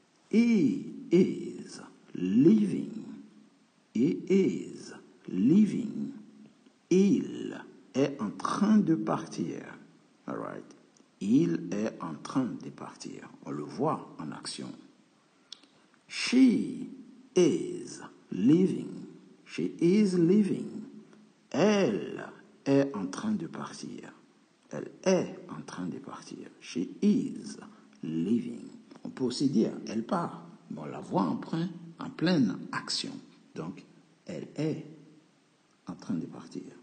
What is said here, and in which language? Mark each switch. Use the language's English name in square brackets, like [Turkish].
[English] He is leaving. He is leaving. [French] Il est en train de partir. [English] All right? [French] Il est en train de partir. On le voit en action. [English] She is leaving. She is leaving. [French] Elle est en train de partir. Elle est en train de partir. [English] She is leaving. [French] On peut aussi dire elle part. Mais on la voit en pleine action. Donc, elle est en train de partir.